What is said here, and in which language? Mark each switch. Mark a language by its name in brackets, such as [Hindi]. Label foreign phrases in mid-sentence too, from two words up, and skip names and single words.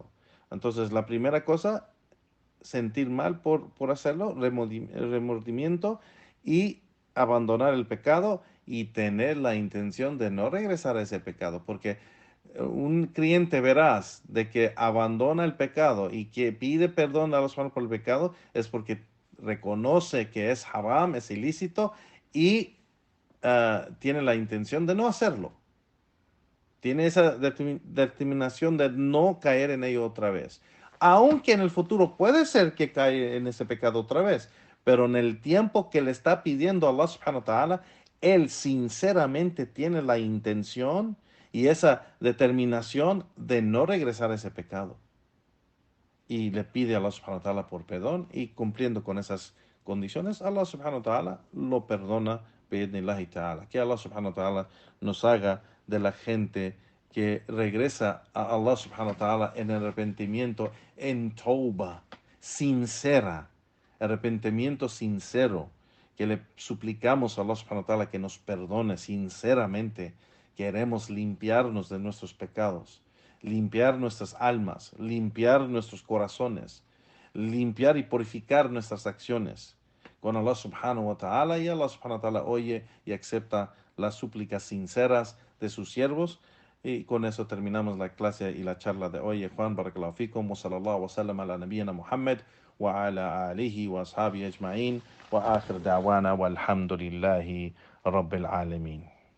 [Spanish] Entonces, la primera cosa, sentir mal por hacerlo, remordimiento y abandonar el pecado y tener la intención de no regresar a ese pecado, porque un creyente veraz de que abandona el pecado y que pide perdón a los manos por el pecado es porque reconoce que es haram, es ilícito y tiene la intención de no hacerlo. Tiene esa determinación de no caer en ello otra vez. Aunque en el futuro puede ser que cae en ese pecado otra vez, pero en el tiempo que le está pidiendo a [Arabic] الله سبحانه وتعالى, [Spanish] él sinceramente tiene la intención y esa determinación de no regresar a ese pecado. Y le pide a [Arabic] الله سبحانه وتعالى [Spanish] por perdón y cumpliendo con esas condiciones, [Arabic] الله سبحانه وتعالى [Spanish] lo perdona, [Arabic] بإذن الله تعالى. [Spanish] Que [Arabic] الله سبحانه وتعالى [Spanish] nos haga de la gente que regresa a [Arabic] الله سبحانه وتعالى [Spanish] en arrepentimiento, en tauba, sincera, arrepentimiento sincero, que le suplicamos a [Arabic] الله سبحانه وتعالى [Spanish] que nos perdone sinceramente, queremos limpiarnos de nuestros pecados, limpiar nuestras almas, limpiar nuestros corazones, limpiar y purificar nuestras acciones con [Arabic] الله سبحانه وتعالى, [Spanish] y [Arabic] الله سبحانه وتعالى [Spanish] oye y acepta las súplicas sinceras de sus siervos. Y con eso terminamos la clase y la charla de hoy. Juan, [Arabic] بارك الله فيكم، وصلى الله وسلم على نبينا محمد وعلى آله وأصحابه أجمعين وآخر دعوانا والحمد لله رب العالمين.